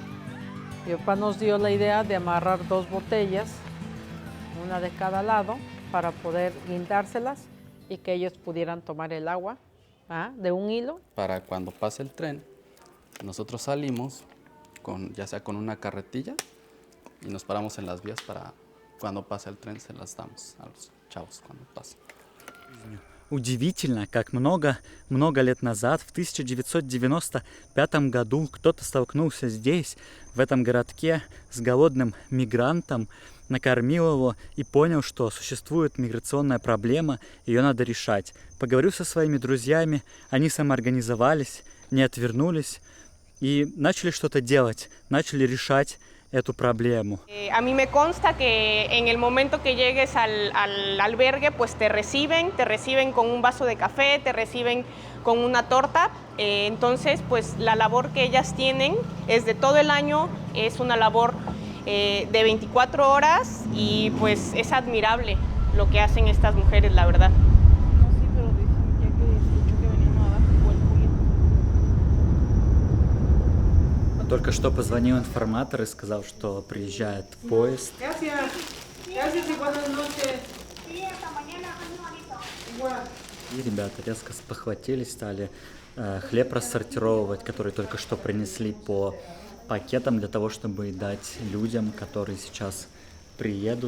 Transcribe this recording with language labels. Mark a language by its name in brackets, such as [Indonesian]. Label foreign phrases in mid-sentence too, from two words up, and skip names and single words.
[Spanish] Mi papá nos dio la idea de amarrar 2 botellas, una de cada lado, para poder guindárselas y que ellos pudieran tomar el agua de un hilo. Para cuando pase el tren, nosotros salimos, ya sea con una carretilla, y nos paramos en las vías para cuando pase el tren se las damos a los chavos cuando pase. [Russian] Удивительно, как много лет назад, в 1995 году, кто-то столкнулся здесь, в этом городке, с голодным мигрантом, накормил его и понял, что существует миграционная проблема, ее надо решать. Поговорил со своими друзьями, они самоорганизовались, не отвернулись и начали что-то делать, начали решать эту проблему. [Spanish] A mí me consta que en el momento que llegues al albergue, pues te reciben con un vaso de café, te reciben con una torta. Entonces, pues la labor que ellas tienen es de todo el año, es una labor de 24 horas y pues es admirable lo que hacen estas mujeres, la verdad. [Russian] Только что позвонил информатор и сказал, что приезжает поезд. И ребята резко спохватились, стали хлеб рассортировывать, который только что принесли по пакетам для того, чтобы дать людям, которые сейчас приедут.